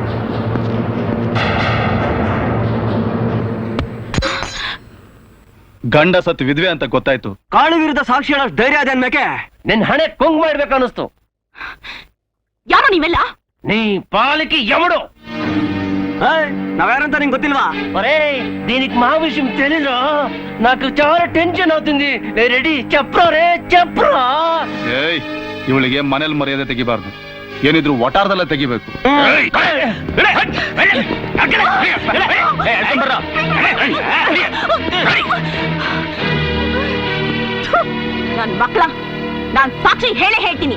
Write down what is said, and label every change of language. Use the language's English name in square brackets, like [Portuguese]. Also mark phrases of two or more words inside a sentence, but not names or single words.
[Kannada] ಗಂಡ ಸತ್ತು ವಿಧವೆ ಅಂತ ಗೊತ್ತಾಯ್ತು. ಕಾಳು ವಿರುದ್ಧ ಸಾಕ್ಷಿ ಹೇಳೋ ಧೈರ್ಯ ಅದೇ ಅನ್ಬೇಕೆ? ನಿನ್ ಹಣೆ ಕೊಂಗ್ ಮಾಡ್ಬೇಕು ಅನಿಸ್ತು. ಯಾರೋ ನೀವೆಲ್ಲ? [Telugu] నీ పాలిట యముడు. [Kannada] ನಾವ್ಯಾರಂತ ನಿಂಗೆ ಗೊತ್ತಿಲ್ವಾ? [Telugu] ఒరే దీనికి మా విషయం తెలీదు. నాకు చాలా టెన్షన్ అవుతుంది. రెడీ చెప్పరా రే చెప్పరా. [Kannada] ಏಯ್, ಇವಳಿಗೆ ಮನೇಲಿ ಮರ್ಯಾದೆ ತೆಗಿಬಾರ್ದು, ಏನಿದ್ರು ಒಟಾರದಲ್ಲೇ ತೆಗಿಬೇಕು. ನನ್ ಮಕ್ಳ, ನಾನ್ ಸಾಕ್ಷಿ ಹೇಳೇ ಹೇಳ್ತೀನಿ.